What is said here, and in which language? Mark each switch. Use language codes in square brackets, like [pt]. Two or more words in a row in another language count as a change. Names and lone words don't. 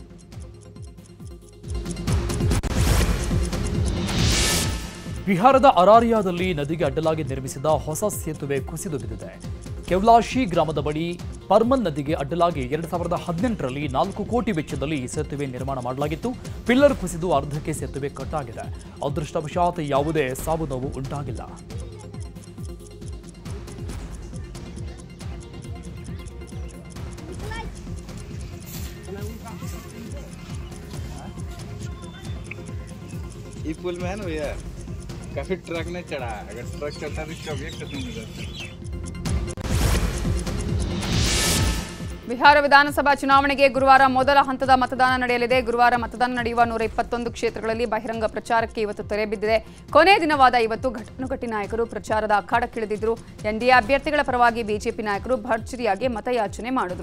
[kn] ಬಿಹಾರದ ಅರಾರಿಯಾದಲ್ಲಿ ನದಿಗೆ ಅಡ್ಡಲಾಗಿ ನಿರ್ಮಿಸಿದ ಹೊಸ ಸೇತುವೆ ಕುಸಿದು ಬಿದ್ದಿದೆ. ಕೆವ್ಲಾಶಿ ಗ್ರಾಮದ ಬಳಿ ಪರ್ಮನ್ ನದಿಗೆ ಅಡ್ಡಲಾಗಿ 2018ರಲ್ಲಿ 4 ಕೋಟಿ ವೆಚ್ಚದಲ್ಲಿ ಈ ಸೇತುವೆ ನಿರ್ಮಾಣ ಮಾಡಲಾಗಿತ್ತು. ಪಿಲ್ಲರ್ ಕುಸಿದು ಅರ್ಧಕ್ಕೆ ಸೇತುವೆ ಕಟ್ಟಾಗಿದೆ. ಅದೃಷ್ಟವಶಾತ್ ಯಾವುದೇ ಸಾವು ನೋವು ಉಂಟಾಗಿಲ್ಲ. [hi] इस पुल में है ना भैया काफी ट्रक ने चढ़ा है. अगर ट्रक चढ़ता तो कभी खत्म हो जाता. [kn] ಬಿಹಾರ ವಿಧಾನಸಭಾ ಚುನಾವಣೆಗೆ ಗುರುವಾರ ಮೊದಲ ಹಂತದ ಮತದಾನ ನಡೆಯಲಿದೆ. ಗುರುವಾರ ಮತದಾನ ನಡೆಯುವ 121 ಕ್ಷೇತ್ರಗಳಲ್ಲಿ ಬಹಿರಂಗ ಪ್ರಚಾರಕ್ಕೆ ಇವತ್ತು ತೆರೆ ಬಿದ್ದಿದೆ. ಕೊನೆಯ ದಿನವಾದ ಇವತ್ತು ಘಟಾನುಘಟಿ ನಾಯಕರು ಪ್ರಚಾರದ ಅಖಾಡಕ್ಕಿಳಿದಿದ್ರು. ಎನ್ಡಿಎ ಅಭ್ಯರ್ಥಿಗಳ ಪರವಾಗಿ ಬಿಜೆಪಿ ನಾಯಕರು ಭರ್ಜರಿಯಾಗಿ ಮತಯಾಚನೆ ಮಾಡಿದ್ರು.